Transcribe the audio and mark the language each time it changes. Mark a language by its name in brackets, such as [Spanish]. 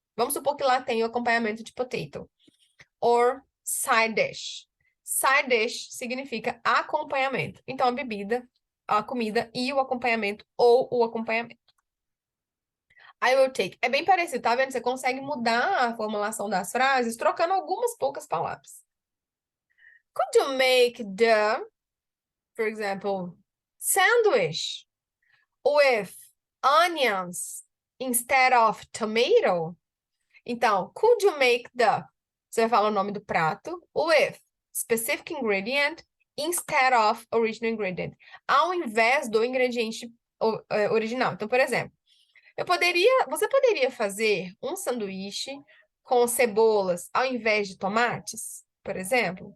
[Portuguese] Vamos supor que lá tem o acompanhamento de potato. [English] Or side dish. [Portuguese] Side dish significa acompanhamento. Então, a bebida, a comida e o acompanhamento ou o acompanhamento. [English] I will take. [Portuguese] É bem parecido, tá vendo? Você consegue mudar a formulação das frases trocando algumas poucas palavras. [English] Could you make the, for example, sandwich with onions instead of tomato? Então, could you make the? [Portuguese] Você vai falar o nome do prato [English] with specific ingredient instead of original ingredient. [Portuguese] Ao invés do ingrediente original. Então, por exemplo, você poderia fazer um sanduíche com cebolas ao invés de tomates, por exemplo?